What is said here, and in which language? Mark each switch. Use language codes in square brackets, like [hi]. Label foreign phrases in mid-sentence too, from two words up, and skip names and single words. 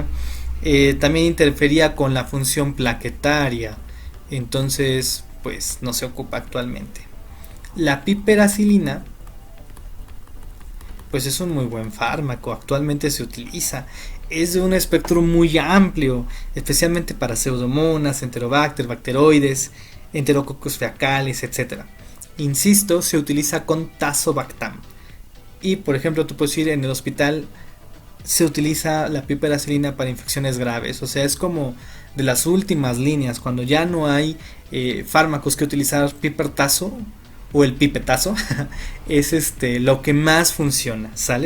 [es] También interfería con la función plaquetaria. Entonces, pues no se ocupa actualmente. La piperacilina, pues es un muy buen fármaco, actualmente se utiliza. Es de un espectro muy amplio, especialmente para pseudomonas, enterobacter, bacteroides, enterococos feacales, etc. Insisto, se utiliza con tazobactam. Y por ejemplo, tú puedes ir en el hospital, se utiliza la piperacilina para infecciones graves. O sea, es como de las últimas líneas, cuando ya no hay fármacos que utilizar, pipertazo o el pipetazo es lo que más funciona, ¿sale?